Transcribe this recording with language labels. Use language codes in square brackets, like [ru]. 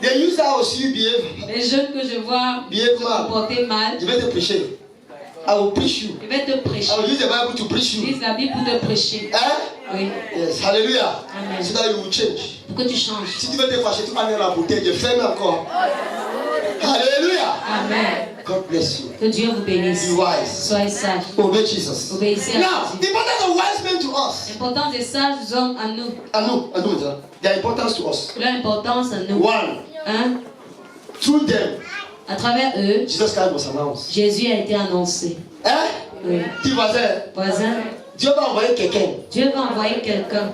[en] They use that also behave. [fr] Les jeunes que je vois [en] Behave [fr] se mal. comporter mal, Je vais te prêcher. [en] I will preach you. [fr] je vais te prêcher. [en] I will use the Bible to preach you. [fr] Utilise la Bible pour te prêcher. Hein? Oui. [en] Yes. Hallelujah. Amen. So that you will change. [fr] Pour que tu changes. Si tu veux te fâcher, tu vas dans la bouteille. Je ferme encore. Hallelujah. Amen. [en] God bless you. [fr] Que Dieu vous bénisse. [en] Be wise. [fr] Soyez sages. [en] Obey Jesus. [fr] Obéissez à [en] Now, the [fr] Jésus. [en] importance of wise men to us. [fr] L'importance des sages hommes à nous. [en] I know, their importance to us. [fr] Leur importance à nous. [en] One, [fr] Hein? [en] through them, [fr] À travers eux, [en] Jesus Christ was announced. [fr] Jésus a été annoncé. Hein? Oui. Dis voisin, Voisin, Dieu va envoyer quelqu'un Dieu va envoyer quelqu'un